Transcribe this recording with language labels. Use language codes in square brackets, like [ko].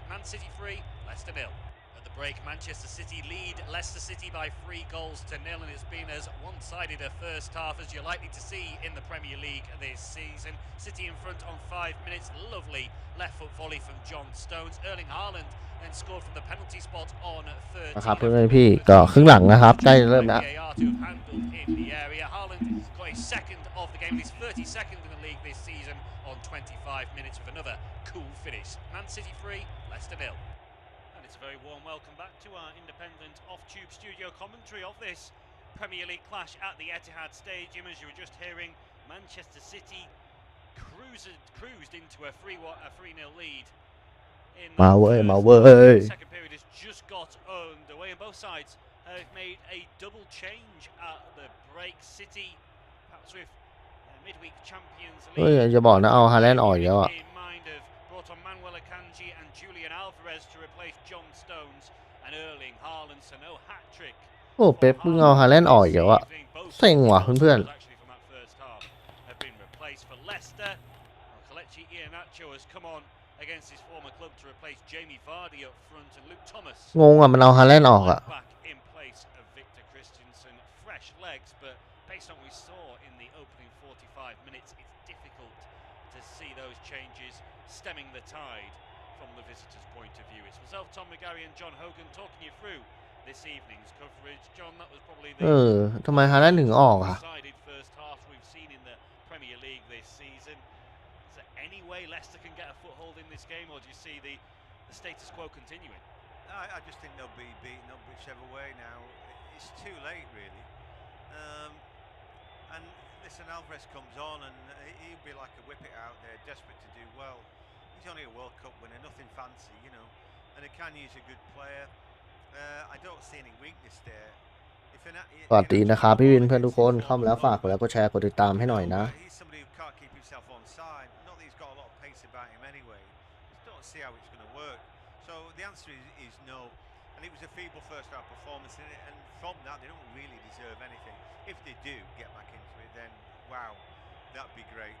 [en] Man City 3, Leicester 0. At the break, Manchester City lead Leicester City by 3 goals to 0, and it's been as one-sided a first half as you're likely to see in the Premier League this season. City in front on 5 minutes, lovely left foot volley from John Stones. Erling Haaland then scored from the penalty spot on 13 [th] นะครับเพื่อนๆพี่ก็ครึ่งหลังนะครับใกล้จะเริ่มแล้ว [en] VAR to have handled in the area. Haaland got his second of the game and his 32nd in the league this season on 25 minutes with another cool finish. Man City 3, Leicester 0. And it's a very warm welcome back to our independent off-tube studio commentary of this Premier League clash at the Etihad Stadium. As you were just hearing, Manchester City cruised into a 3-0 lead. My way. The second period has just got underway, and both sides have made a double change at the break. City, perhaps with midweek Champions [th] เฮ้ย [en] League [th] จะบอกนะเอาฮาแลนด์ออกอีกแล้วอ่ะ [en] in mind, have brought on Manuel Akanji and Julian Alvarez to replace John Stones and Erling Haaland, so no hat-trick. [th] โอ้เป๊ปเพิ่งเอาฮาแลนด์ออกอีกแล้วอ่ะเซ็งว่ะเพื่อน [en] Actually, from that first half, have been replaced for Leicester. Kelechi Iheanacho has come on against his former club to replace Jamie Vardy up front, and Luke Thomas [th] งงอ่ะมันเอาฮาแลนด์ออกอ่ะ [en] back in place of Victor Christensen. Fresh legs, but based on what we saw in the opening 45 minutes, it's difficult to see those changes stemming the tide from the visitors' point of view. It's myself, Tom McGarry, and John Hogan talking you through this evening's coverage. John, that was probably เอ the [th] อทำไมฮาแลนด์ถึงออกอ่ะ [en] decided first half we've seen in the Premier League this season. Is there any way Leicester can get a foothold in this game, or do you see the status quo continuing? I just think they'll be beaten up whichever way now. It's too late, really. And listen, Alvarez comes on and he'll be like a whip it out there, desperate to do well. He's only a World Cup winner, nothing fancy, you know. And Akanji's a good player. I don't see any weakness there. If an, [th] สวัสดีนะครับพี่วินเพื่อนทุกคนเข้ามาแล้วฝากกดไลค์กดแชร์กดติดตามให้หน่อยนะ [en] he's somebody who can't keep himself on side. Not that he's got a lot of pace about him anyway. Just don't see how it's going to work. So the answer is no. And it was a feeble first half performance, and from that they don't really deserve anything. If they do get back into it, then wow, that'd be great.